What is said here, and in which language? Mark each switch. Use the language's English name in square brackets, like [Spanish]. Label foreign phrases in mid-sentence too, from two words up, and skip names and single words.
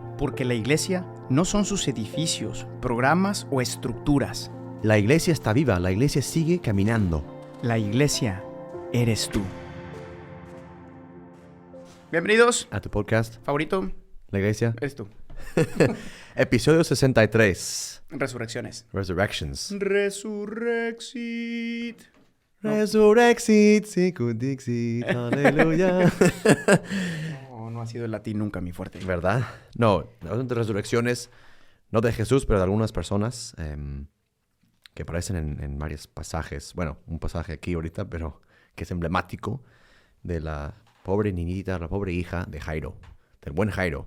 [Spanish] Porque la iglesia no son sus edificios, programas o estructuras. La iglesia está viva, la iglesia sigue caminando. La iglesia eres tú. Bienvenidos. A tu podcast, Favorito, La Iglesia. eres tú. Episodio 63. Resurrecciones. Resurrections. Resurrexit. [Latin] Resurrexit, sicut dixit, [Spanish] aleluya. No ha sido el latín nunca mi fuerte. ¿Verdad? No, de resurrecciones, no de Jesús, pero de algunas personas que aparecen en varios pasajes. Bueno, un pasaje aquí ahorita, pero que es emblemático de la pobre niñita, la pobre hija de Jairo, del buen Jairo.